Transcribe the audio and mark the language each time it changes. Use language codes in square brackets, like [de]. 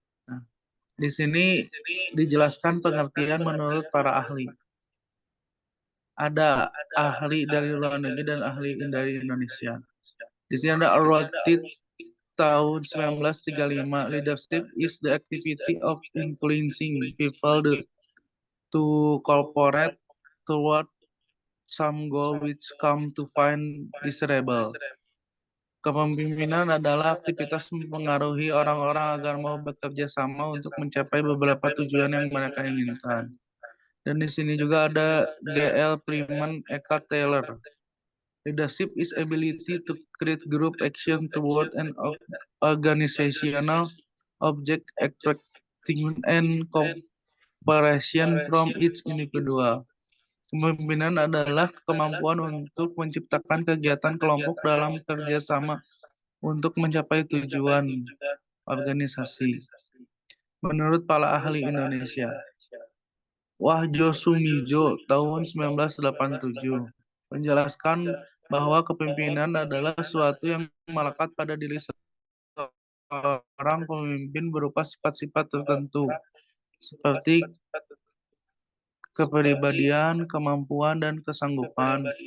[id] Nah, di sini dijelaskan pengertian menurut para ahli. Ada ahli dari luar negeri dan ahli dari Indonesia. Di sini ada Rothit tahun 1935. [en] Leadership is the activity of influencing people to cooperate toward some goal which come to find desirable. [id] Kepemimpinan adalah aktivitas mempengaruhi orang-orang agar mau bekerja sama untuk mencapai beberapa tujuan yang mereka inginkan. Dan di sini juga ada G.L. Freeman, Eckhart Taylor. [en] Leadership is ability to create group action toward an organizational object and cooperation from each individual. [id] Kepemimpinan adalah kemampuan untuk menciptakan kegiatan kelompok dalam kerjasama untuk mencapai tujuan organisasi. Menurut para ahli Indonesia, Wahjo Sumijo tahun 1987 menjelaskan bahwa kepemimpinan adalah suatu yang melekat pada diri seorang pemimpin berupa sifat-sifat tertentu seperti kepribadian, kemampuan, dan kesanggupan.